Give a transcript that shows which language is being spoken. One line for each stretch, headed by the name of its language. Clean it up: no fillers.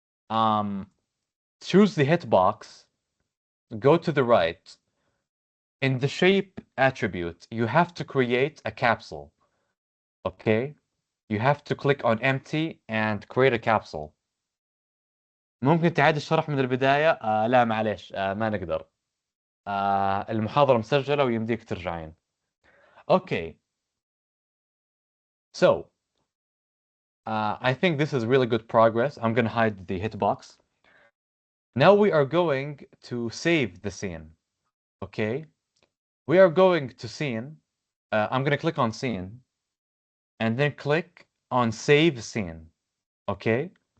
English: Um, choose the hitbox, go to the right. In the shape attribute, you have to create a capsule. Okay? You have to click on empty and create a capsule.
Arabic: ممكن تعيد الشرح من البداية؟ لا معلش ما نقدر. المحاضرة مسجلة ويمديك ترجعين.
English: Okay. So, I think this is really good progress. I'm going to hide the hitbox. Now we are going to save the scene. Okay? We are going to scene. I'm going to click on scene and then click on save scene. Okay?